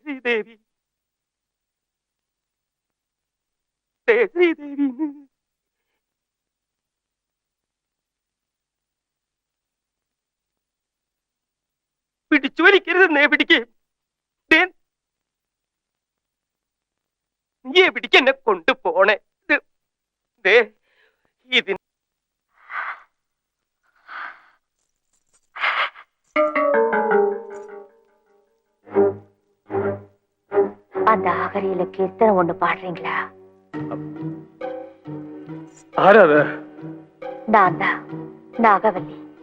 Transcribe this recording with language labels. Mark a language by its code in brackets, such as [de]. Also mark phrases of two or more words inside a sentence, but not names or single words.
[ml] ദേവി ദേവി, ദേ ശ്രീദേവി പിടിച്ചു വലിക്കരുതെന്നേ പിടിക്കേ നീ എവിടേക്ക് എന്നെ കൊണ്ടുപോണേ ദേ ഇതിന് [ta] அந்த ஆகரியில கீர்த்தனை ஒண்ணு பாடுறீங்களா? [ml] ആരാത്? [ta] நான் தான் நாகவல்லி.